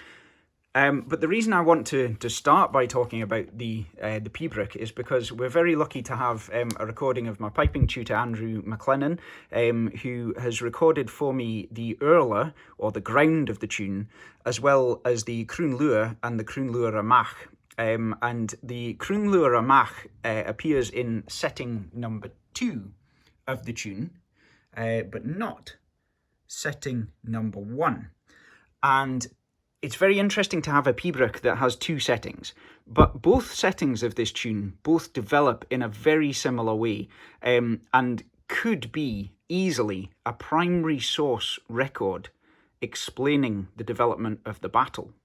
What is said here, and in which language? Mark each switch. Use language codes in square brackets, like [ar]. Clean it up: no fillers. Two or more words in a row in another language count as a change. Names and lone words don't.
[en] But the reason I want to start by talking about the pibroch is because we're very lucky to have a recording of my piping tutor, Andrew McLennan, who has recorded for me the urla, or the ground of the tune, as well as the [gd] crún luath [en] and the [gd] crún luath amach. [en] And the [gd] crún luath amach [en] appears in setting number 2 of the tune, but not setting number 1. And it's very interesting to have a pibroch that has 2 settings, but both settings of this tune both develop in a very similar way, and could be easily a primary source record explaining the development of the battle.